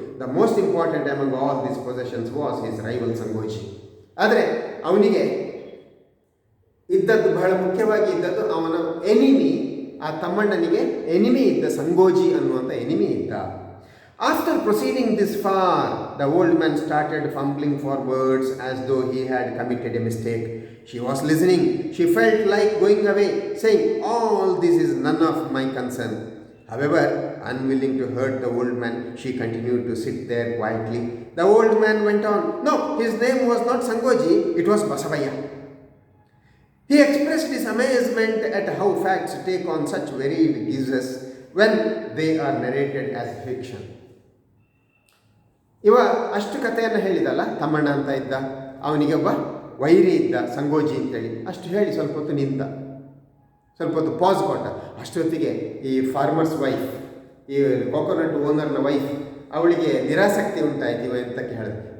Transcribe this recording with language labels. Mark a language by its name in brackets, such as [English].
[English] The most important among all these possessions was his rival ಸಂಗೋಜಿ. [Kannada] ಆದರೆ ಅವನಿಗೆ ಇದ್ದದ್ದು, ಬಹಳ ಮುಖ್ಯವಾಗಿ ಇದ್ದದ್ದು ಅವನ ಎನಿಮಿ. ಆ ತಮ್ಮಣ್ಣನಿಗೆ ಎನಿಮಿ ಇದ್ದ, ಸಂಗೋಜಿ ಅನ್ನುವಂಥ ಎನಿಮಿ ಇದ್ದ. [English] After proceeding this far, the old man started fumbling for words as though he had committed a mistake. She was listening. She felt like going away, saying, "All this is none of my concern." However, unwilling to hurt the old man, she continued to sit there quietly. The old man went on. No, his name was not Sangoji, it was Basavaya. He expressed his amazement at how facts take on such varied guises when they are narrated as fiction. [Kannada] ಇವ ಅಷ್ಟು ಕಥೆಯನ್ನು ಹೇಳಿದಲ್ಲ, ತಮ್ಮಣ್ಣ ಅಂತ ಇದ್ದ, ಅವನಿಗೆ ಒಬ್ಬ ವೈರಿ ಇದ್ದ ಸಂಗೋಜಿ ಅಂತೇಳಿ. ಅಷ್ಟು ಹೇಳಿ ಸ್ವಲ್ಪ ಹೊತ್ತು ನಿಂತ, ಸ್ವಲ್ಪ ಹೊತ್ತು ಪಾಸ್ ಕೊಟ್ಟ. ಅಷ್ಟೊತ್ತಿಗೆ ಈ ಫಾರ್ಮರ್ಸ್ ವೈಫ್, ಈ ಕೋಕೋನಟ್ ಓನರ್ನ ವೈಫ್, ಅವಳಿಗೆ ನಿರಾಸಕ್ತಿ ಉಂಟಾಯ್ತು ಇವ ಎಂತಕ್ಕೆ ಹೇಳಿದೆ.